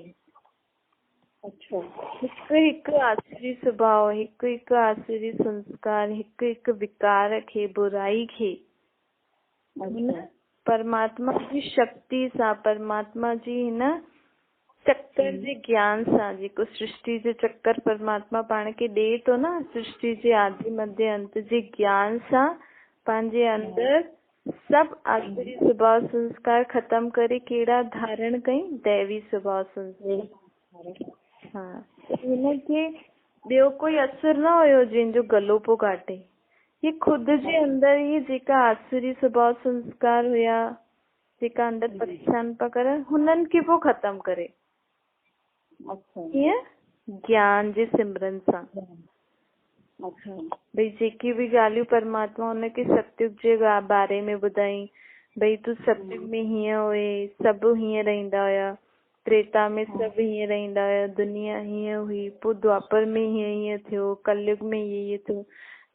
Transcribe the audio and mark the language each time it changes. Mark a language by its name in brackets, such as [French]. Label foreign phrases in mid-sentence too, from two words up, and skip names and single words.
[Sindhi] अच्छा, हिकु आसुरी स्वभाव, हिकु आसुरी संस्कार, हिकु विकार खे, बुराई खे परमात्मा जी शक्ति सां, परमात्मा जी हिन चक्कर जे ज्ञान सां, जेको सृष्टि जो चक्कर परमात्मा पाण खे ॾे थो न, सृष्टि जे आदि मध्य अंत जे ज्ञान सां पंहिंजे अंदर सभु आसुरी स्वभाव संस्कार ख़त्म करे कहिड़ा धारण कई? दैवी स्वभाव संस्कार। हाँ, हिनखे ॿियो कोई असुर न हुयो जंहिंजो गलो पियो काटे। ये खुद जे अंदर ही जेका आसुरी स्वभाव संस्कार हुया, जेका अंदर परेशान पिया करनि, हुननि खे पोइ ख़त्म करे। कीअं? ज्ञान जे सिमरन सां। भई जेकी भी ॻाल्हियूं परमात्मा हुनखे सतयुग जे बारे में ॿुधाई, भई तूं सतयुग में हीअं हुए, सभु हीअं रहंदा हुया, त्रेता में सभु हीअं रहंदा हुया, दुनिया हीअं हुई, पोइ द्वापर में हीअं थियो, कलयुग में हीअं थियो।